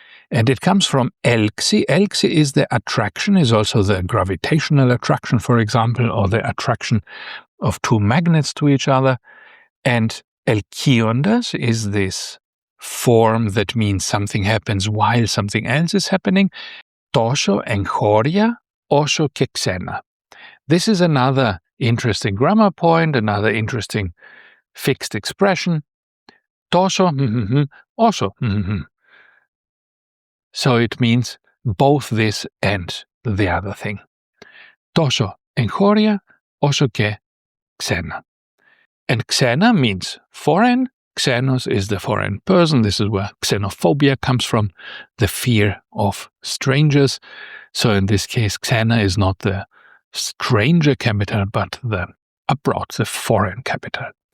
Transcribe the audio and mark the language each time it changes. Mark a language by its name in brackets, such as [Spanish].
[English] And it comes from elxi. Elxi is the attraction, is also the gravitational attraction, for example, or the attraction of two magnets to each other. And elkiondas is this form that means something happens while something else is happening. [Greek] Τόσο εγχώρια, όσο και ξένα. [English] This is another interesting grammar point, another interesting fixed expression. [Greek] Τόσο, όσο. [English] So it means both this and the other thing. [Greek] Τόσο εγχώρια, όσο και ξένα. [English] And ξένα means foreign. Xenos is the foreign person. This is where xenophobia comes from, the fear of strangers. So in this case, xena is not the stranger capital, but the abroad, the foreign capital.